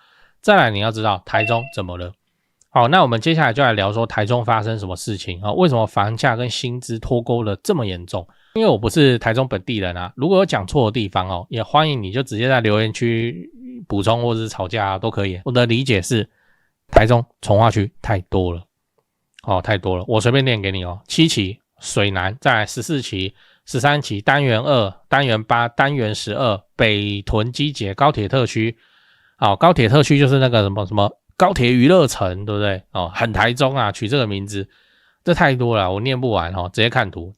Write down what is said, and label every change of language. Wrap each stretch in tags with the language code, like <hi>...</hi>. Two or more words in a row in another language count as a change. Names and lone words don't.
<zh>再來你要知道台中怎麼了。好，那我們接下來就來聊說台中發生什麼事情为什麼房價跟薪資脫鈎的這麼嚴重？因為我不是台中本地人啊，如果有講錯的地方也歡迎你就直接在留言區補充或者是吵架都可以。我的理解是台中重劃區太多了太多了，我隨便念給你7期水南，再來14期、13期、單元2、單元8、單元12、北屯機捷、高鐵特區。高鐵特區就是那個什麼高鐵娛樂城，對不對？很台中啊，取這個名字，這太多了，我念不完直接看圖。</zh>